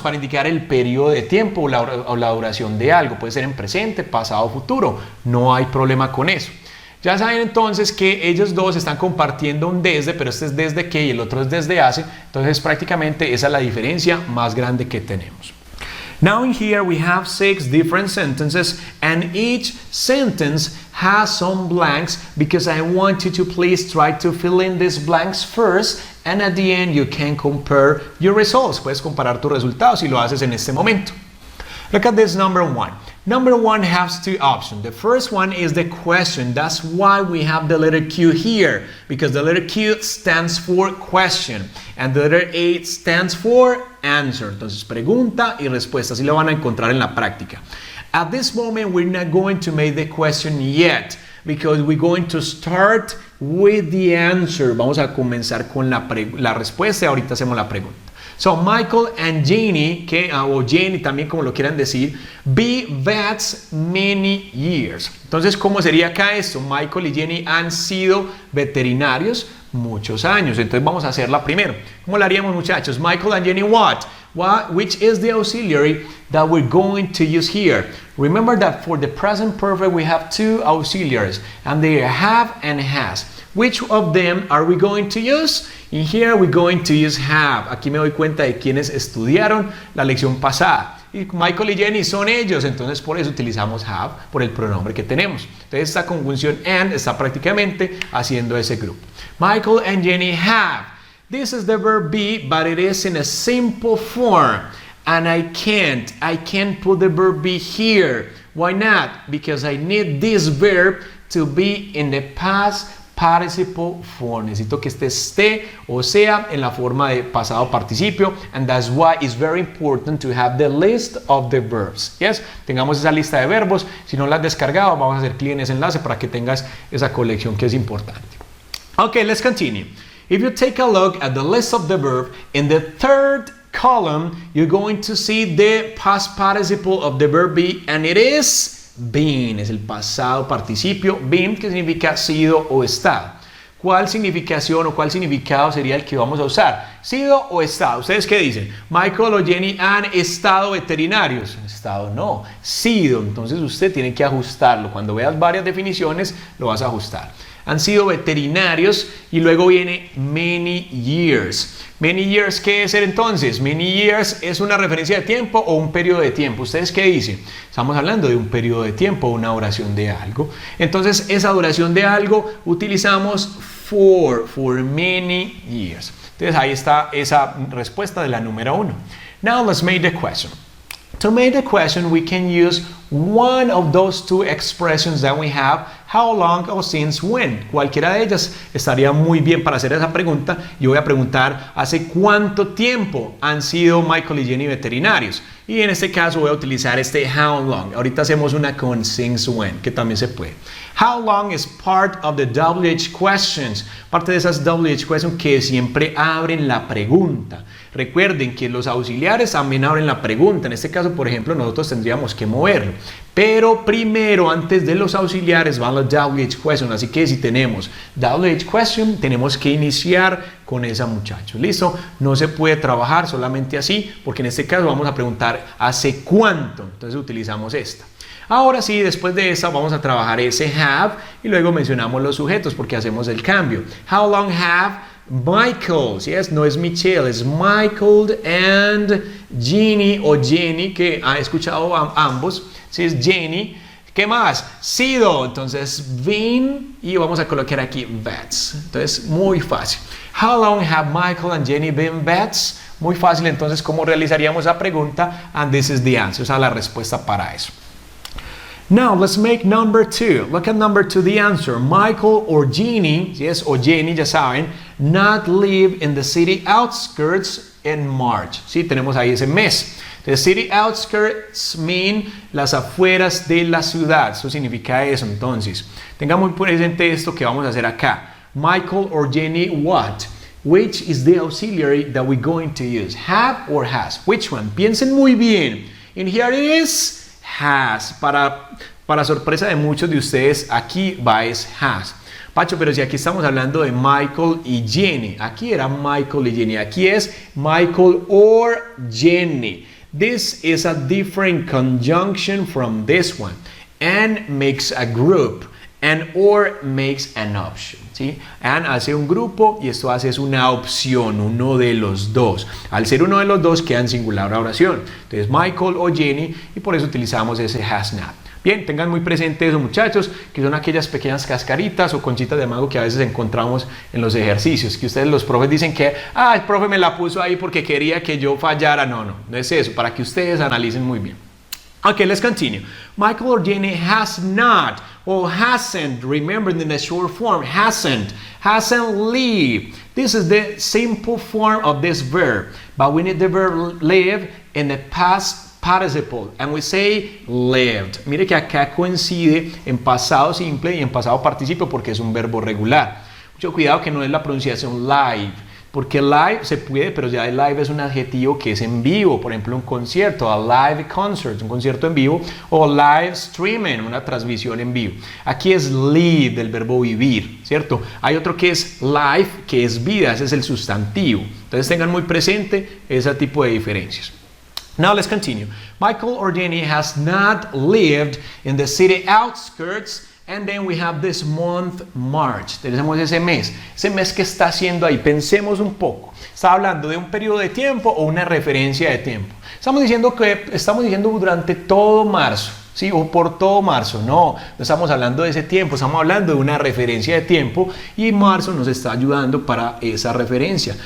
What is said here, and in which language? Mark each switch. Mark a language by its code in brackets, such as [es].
[es] Para indicar el periodo de tiempo o la duración de algo. Puede ser en presente, pasado o futuro. No hay problema con eso. Ya saben entonces que ellos dos están compartiendo un desde, pero este es desde que y el otro es desde hace. Entonces prácticamente esa es la diferencia más grande que tenemos. [en] Now in here we have 6 different sentences, and each sentence has some blanks because I want you to please try to fill in these blanks first, and at the end you can compare your results. [es] Puedes comparar tus resultados y lo haces en este momento. [en] Look at this number 1. Number 1 has 2 options. The first one is the question. That's why we have the letter Q here, because the letter Q stands for question and the letter A stands for answer. [es] Entonces pregunta y respuesta, así lo van a encontrar en la práctica. [en] At this moment we're not going to make the question yet because we're going to start with the answer. [es] Vamos a comenzar con la respuesta y ahorita hacemos la pregunta. [en] So Michael and Jenny, [es] o Jenny también como lo quieran decir, [en] be vets many years. [es] Entonces, ¿cómo sería acá esto? Michael y Jenny han sido veterinarios muchos años. Entonces vamos a hacerla primero. ¿Cómo la haríamos, muchachos? [en] Michael and Jenny what? Which is the auxiliary that we're going to use here? Remember that for the present perfect we have 2 auxiliaries and they are have and has. Which of them are we going to use? In here we're going to use have. [es] Aquí me doy cuenta de quienes estudiaron la lección pasada. Y Michael y Jenny son ellos, entonces por eso utilizamos have por el pronombre que tenemos. Entonces esta conjunción and está prácticamente haciendo ese grupo. [en] Michael and Jenny have. This is the verb be, but it is in a simple form. And I can't put the verb be here. Why not? Because I need this verb to be in the past participle form. [es] Necesito que esté o sea en la forma de pasado participio, [en] and that's why it's very important to have the list of the verbs. [es] Yes, tengamos esa lista de verbos. Si no la has descargado, vamos a hacer clic en ese enlace para que tengas esa colección que es importante. [en] Okay, let's continue. If you take a look at the list of the verb, in the third column, you're going to see the past participle of the verb be, and it is been. [es] Es el pasado participio been, que significa sido o estado. ¿Cuál significación o cuál significado sería el que vamos a usar? ¿Sido o estado? ¿Ustedes qué dicen? Michael o Jenny han estado veterinarios. Estado no, sido. Entonces usted tiene que ajustarlo. Cuando veas varias definiciones, lo vas a ajustar. Han sido veterinarios y luego viene many years. Many years, ¿qué es entonces? Many years es una referencia de tiempo o un periodo de tiempo. ¿Ustedes qué dicen? Estamos hablando de un periodo de tiempo, una duración de algo. Entonces, esa duración de algo utilizamos for many years. Entonces, ahí está esa respuesta de la número 1. [en] Now, let's make the question. To make the question, we can use one of those 2 expressions that we have, how long or since when. [es] Cualquiera de ellas estaría muy bien para hacer esa pregunta. Yo voy a preguntar, ¿hace cuánto tiempo han sido Michael y Jenny veterinarios? Y en este caso voy a utilizar este how long. Ahorita hacemos una con since when, que también se puede. [en] How long is part of the WH questions. [es] Parte de esas WH questions que siempre abren la pregunta. Recuerden que los auxiliares también abren la pregunta. En este caso, por ejemplo, nosotros tendríamos que moverlo. Pero primero, antes de los auxiliares, van los WH questions. Así que si tenemos WH question, tenemos que iniciar con esa muchacho. ¿Listo? No se puede trabajar solamente así, porque en este caso vamos a preguntar ¿hace cuánto? Entonces utilizamos esta. Ahora sí, después de esa vamos a trabajar ese have y luego mencionamos los sujetos porque hacemos el cambio. [en] How long have Michael? [es] Yes, no es Michelle, es Michael and Jeannie o Jenny, que ha escuchado ambos. Si es Jenny. ¿Qué más? Sido. Entonces, been y vamos a colocar aquí vets. Entonces, muy fácil. [en] How long have Michael and Jenny been vets? [es] Muy fácil. Entonces, ¿cómo realizaríamos la pregunta? [en] And this is the answer. [es] Esa es la respuesta para eso. [en] Now, let's make number 2. Look at number 2, the answer. Michael or Jeannie, yes, [es] o Jenny, ya saben, [en] not live in the city outskirts in March. [es] Sí, tenemos ahí ese mes. [en] The city outskirts mean [es] las afueras de la ciudad. Eso significa eso. Entonces, tenga muy presente esto que vamos a hacer acá. [en] Michael or Jenny, what? Which is the auxiliary that we're going to use? Have or has? Which one? [es] Piensen muy bien. [en] And here it is. Has. [es] Para sorpresa de muchos de ustedes, aquí va es has. Pacho, pero si aquí estamos hablando de Michael y Jenny. Aquí era Michael y Jenny. Aquí es Michael or Jenny. [en] This is a different conjunction from this one. And makes a group. And or makes an option. ¿Sí? [es] And hace un grupo y esto hace es una opción, uno de los dos. Al ser uno de los dos queda en singular la oración. Entonces Michael o Jenny y por eso utilizamos ese has not. Bien, tengan muy presente eso, muchachos, que son aquellas pequeñas cascaritas o conchitas de mago que a veces encontramos en los ejercicios, que ustedes los profes dicen que, el profe me la puso ahí porque quería que yo fallara. No es eso, para que ustedes analicen muy bien. [en] Okay, let's continue. Michael or Jenny has not or hasn't, remember in the short form, hasn't lived. This is the simple form of this verb, but we need the verb live in the past participle, and we say lived. [es] Mire que acá coincide en pasado simple y en pasado participio porque es un verbo regular. Mucho cuidado que no es la pronunciación live, porque live se puede, pero ya el live es un adjetivo que es en vivo. Por ejemplo, un concierto, [en] a live concert, [es] un concierto en vivo, o [en] live streaming, [es] una transmisión en vivo. Aquí es live, del verbo vivir, ¿cierto? Hay otro que es life, que es vida, ese es el sustantivo. Entonces tengan muy presente ese tipo de diferencias. [en] Now let's continue. Michael or Jenny has not lived in the city outskirts. And then we have this month, March. [es] Tenemos ese mes que está haciendo ahí. Pensemos un poco. ¿Está hablando de un periodo de tiempo o una referencia de tiempo? Estamos diciendo durante todo marzo, ¿sí? O por todo marzo. No estamos hablando de ese tiempo, estamos hablando de una referencia de tiempo y marzo nos está ayudando para esa referencia.